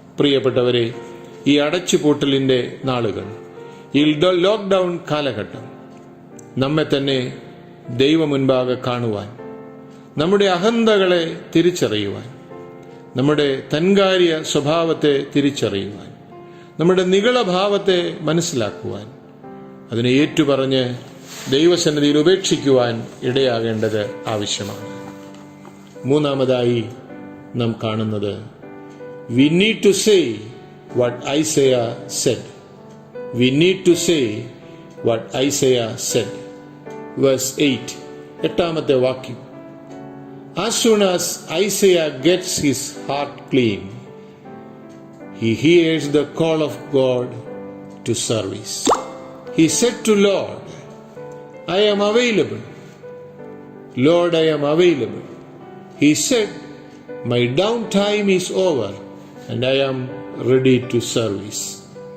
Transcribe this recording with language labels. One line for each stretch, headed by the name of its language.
Malayalam: പ്രിയപ്പെട്ടവരെ, ഈ അടച്ചുപൂട്ടലിൻ്റെ നാളുകൾ, ഈ ലോക്ക്ഡൗൺ കാലഘട്ടം നമ്മെ തന്നെ ദൈവ മുൻപാകെ കാണുവാൻ, നമ്മുടെ അഹന്തകളെ തിരിച്ചറിയുവാൻ, നമ്മുടെ തൻകാര്യ സ്വഭാവത്തെ തിരിച്ചറിയുവാൻ, നമ്മുടെ നിഗളഭാവത്തെ മനസ്സിലാക്കുവാൻ, അതിനെ ഏറ്റുപറഞ്ഞ് ദൈവസന്നിധിയിൽ ഉപേക്ഷിക്കുവാൻ ഇടയാകേണ്ടത് ആവശ്യമാണ്. മൂന്നാമതായി നാം കാണുന്നത്,
English: we need to say what Isaiah said. We need to say what Isaiah said. Verse 8,
Malayalam: എട്ടാമത്തെ വാക്യം.
English: As soon as Isaiah gets his heart clean, he hears the call of God to service. He said to Lord, I am available. Lord, I am available. He said, my downtime is over and I am ready to service.